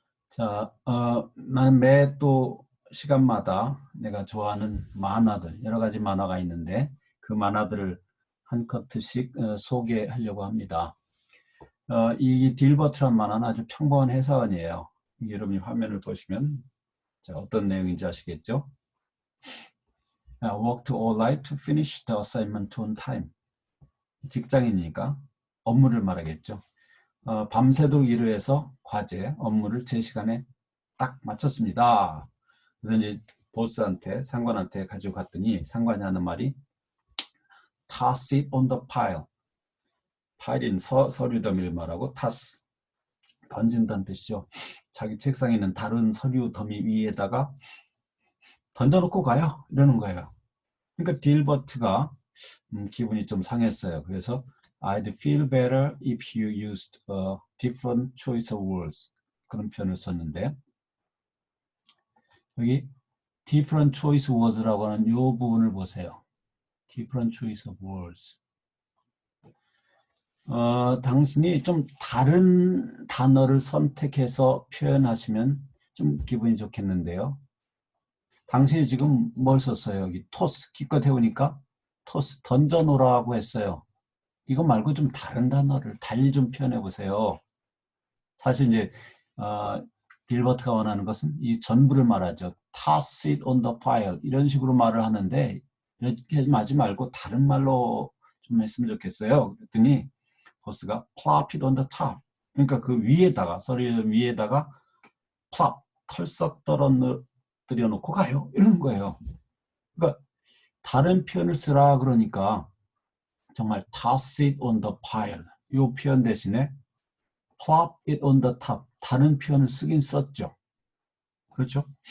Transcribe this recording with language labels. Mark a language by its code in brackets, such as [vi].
[ko] 자, 나는 매 또 시간마다 내가 좋아하는 만화들 여러 가지 만화가 있는데 그 만화들을 한 커트씩 소개하려고 합니다. 이 딜버트란 만화는 아주 평범한 회사원이에요. 여러분이 화면을 보시면 자, 어떤 내용인지 아시겠죠? [en] Worked all night to finish the assignment on time. [ko] 직장이니까 업무를 말하겠죠. 밤새도록 일을 해서 과제, 업무를 제 시간에 딱 마쳤습니다. 그래서 이제 보스한테, 상관한테 가지고 갔더니 상관이 하는 말이 [en] toss it on the pile. [ko] 파일인 서류 더미를 말하고 toss, 던진다는 뜻이죠. 자기 책상에 있는 다른 서류 더미 위에다가 던져놓고 가요. 이러는 거예요. 그러니까 딜버트가 기분이 좀 상했어요. 그래서 [en] I'd feel better if you used a different choice of words. [ko] 그런 표현을 썼는데 여기 [en] different choice words [ko] 라고 하는 이 부분을 보세요. [en] different choice of words. [ko] 당신이 좀 다른 단어를 선택해서 표현하시면 좀 기분이 좋겠는데요. 당신이 지금 뭘 썼어요? 여기 토스 기껏 해오니까 토스 던져놓으라고 했어요. 이거 말고 좀 다른 단어를 달리 좀 표현해 보세요. 사실 이제 딜버트가 원하는 것은 이 전부를 말하죠. [en] Toss it on the pile [ko] 이런 식으로 말을 하는데 이렇게 하지 말고 다른 말로 좀 했으면 좋겠어요. 그랬더니 보스가 [en] plop it on the top. [ko] 그러니까 그 위에다가 서류 위에다가 plop 털썩 떨어뜨려 놓고 가요. 이런 거예요. 그러니까 다른 표현을 쓰라 그러니까 정말 [en] toss it on the pile [ko] 이 표현 대신에 [en] plop it on the top [ko] 다른 표현을 쓰긴 썼죠. 그렇죠?